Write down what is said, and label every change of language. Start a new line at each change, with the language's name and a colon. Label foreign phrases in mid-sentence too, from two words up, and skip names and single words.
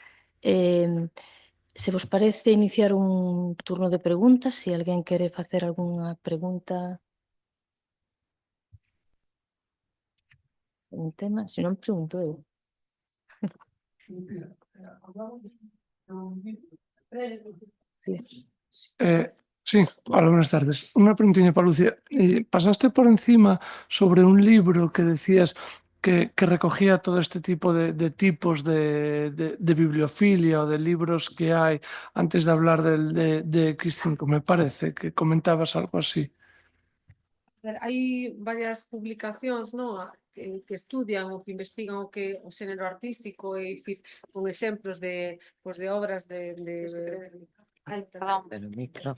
Galician: Se vos parece iniciar un turno de preguntas, se alguén quere facer algunha pregunta, un tema, se non pregunto eu.
Spanish: Sí, hola, buenas tardes. Una preguntilla para Lucía. Pasaste por encima sobre un libro que decías que recogía todo este tipo de tipos de bibliofilia o de libros que hay antes de hablar de X5, me parece, que comentabas algo así.
Galician: Hai varias publicacións, non? Que estudian ou que investigan o xénero artístico e dicir, con exemplos de obras Ai, perdón,
Spanish: del micro.